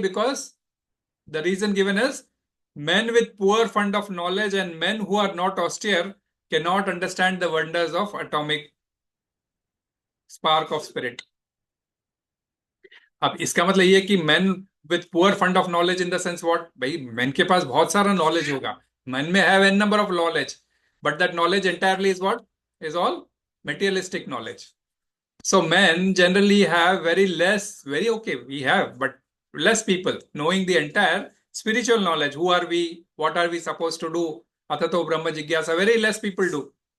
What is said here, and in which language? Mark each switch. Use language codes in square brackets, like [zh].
[en] Because the reason given is men with poor fund of knowledge and men who are not austere cannot understand the wonders of atomic spark of spirit. [hi] अब इसका मतलब ये कि [en] men with poor fund of knowledge in the sense what? [hi] भाई men के पास बहुत सारा knowledge होगा. [en] Men may have n number of knowledge, but that knowledge entirely is what? Is all materialistic knowledge. So men generally have we have, but less people knowing the entire spiritual knowledge. Who are we? What are we supposed to do? [sa] Atato Brahma Jigyasa. [en] Very less people do.